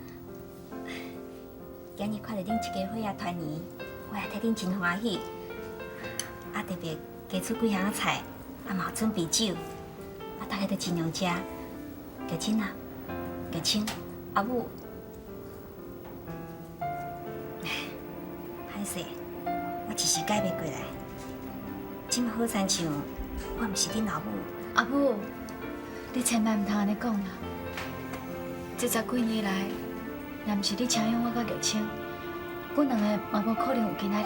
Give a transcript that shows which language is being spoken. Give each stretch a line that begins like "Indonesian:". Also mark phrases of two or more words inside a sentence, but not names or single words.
Min Nan Chinese: 今日看到恁一家伙仔团圆，我也替恁真欢喜。啊，特别加出几项菜，啊嘛有准备酒，啊大家都尽量食。玉珍啊，玉清，阿母，歹势，我一时改袂过来。即马好亲像我毋是恁老母。阿母，你千万唔通安尼讲啦！这十几年来，若毋是你请养我甲玉清，阮两个嘛无可能有今仔日。